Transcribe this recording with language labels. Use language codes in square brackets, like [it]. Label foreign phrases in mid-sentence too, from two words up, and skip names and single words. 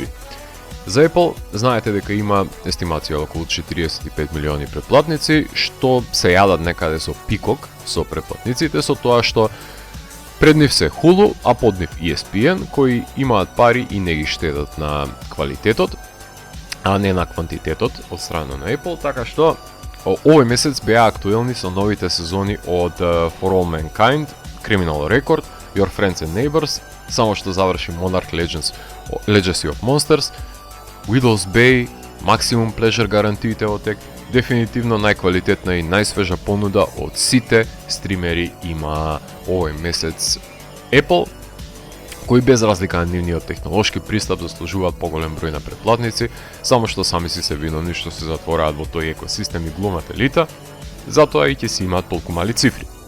[mk] За Apple, знаете дека има естимација околу 45 милиони претплатници, што се јадат некаде со пикок со претплатниците, со тоа што пред нив се Hulu, а под нив ESPN, кои имаат пари и не ги штедат на квалитетот, а не на квантитетот од страна на Apple, така што овој месец беа актуелни со новите сезони од For All Mankind, Criminal Record, Your Friends and Neighbors, само што заврши Monarch Legacy of Monsters, Widow's Bay, Maximum Pleasure гарантиите во тек, дефинитивно најквалитетна и најсвежа понуда од сите стримери има овој месец Apple, кои без разлика на нивниот технолошки пристап заслужуваат поголем број на претплатници, само што сами си се виновни што се затвораат во тој екосистем и глумат елита, затоа и ќе си имаат толку мали цифри.